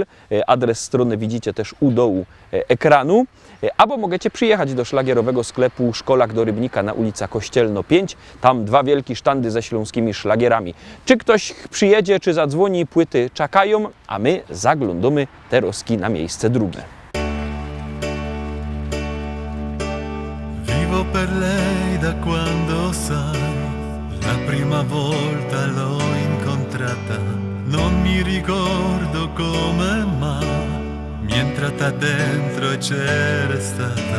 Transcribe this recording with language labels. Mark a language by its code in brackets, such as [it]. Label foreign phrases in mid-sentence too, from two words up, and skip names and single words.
[pl] Adres strony widzicie też u dołu ekranu. Albo możecie przyjechać do szlagierowego sklepu Szkolak do Rybnika na ulica Kościelno 5. Tam dwa wielkie sztandy ze śląskimi szlagierami. Czy ktoś przyjedzie, czy zadzwoni, płyty czekają, a my zaglądamy teraz na miejsce drugie. [it] Vivo per lei da quando sai, la prima volta l'ho incontrata, non mi ricordo come mai, mi è entrata dentro e c'era stata.